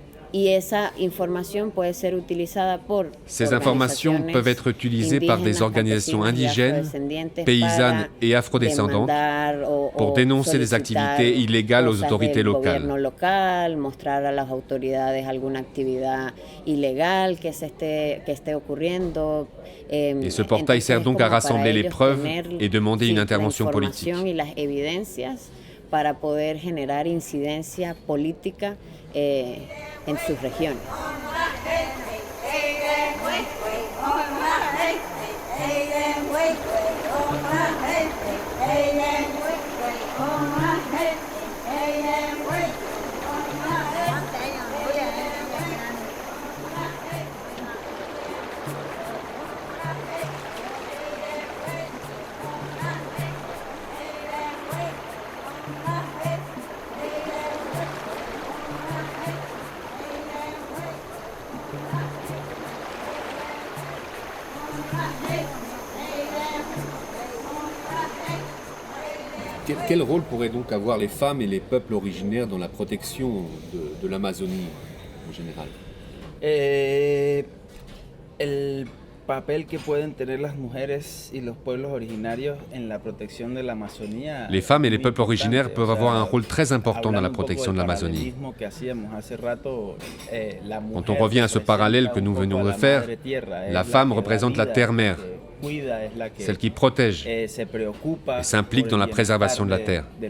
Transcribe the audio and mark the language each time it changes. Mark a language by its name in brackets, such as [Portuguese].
[Spanish] Y esa información puede ser utilizada por [French] Ces informations peuvent être utilisées par des organisations indigènes, paysannes et afrodescendantes pour dénoncer les activités illégales aux autorités locales. [Spanish] Mostrar a las autoridades alguna actividad ilegal que esté ocurriendo. [French] Et ce portail sert donc à rassembler les preuves et demander une intervention politique. [Spanish] Y las evidencias para poder generar incidencia política en sus regiones. [French] Quel rôle pourraient donc avoir les femmes et les peuples originaires dans la protection de l'Amazonie en général? [Spanish] papel que pueden tener las mujeres y los pueblos originarios en la protección de la Amazonía. [French] Les femmes et les peuples originaires peuvent avoir un rôle très important dans la protection de l'Amazonie. Quand on revient à ce parallèle que nous venons de faire, la femme représente la terre-mère, celle qui protège et s'implique dans la préservation de la terre.